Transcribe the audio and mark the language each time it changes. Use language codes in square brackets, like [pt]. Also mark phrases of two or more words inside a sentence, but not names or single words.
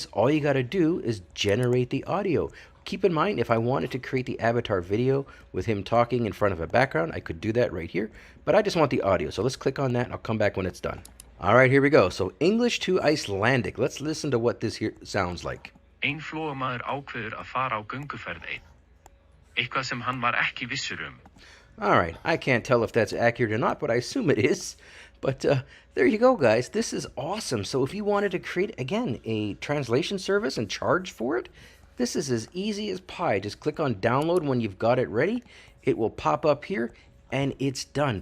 [en] All you got to do is generate the audio. Keep in mind, if I wanted to create the avatar video with him talking in front of a background, I could do that right here. But I just want the audio. So let's click on that and I'll come back when it's done. All right, here we go. So English to Icelandic. Let's listen to what this here sounds like. [is] Ein flóamaður ákveður að fara á gönguferð einn. Eitthvað sem hann var ekki vissur [en] All right, I can't tell if that's accurate or not, but I assume it is. But there you go, guys. This is awesome. So if you wanted to create, again, a translation service and charge for it, this is as easy as pie. Just click on download when you've got it ready. It will pop up here, and it's done.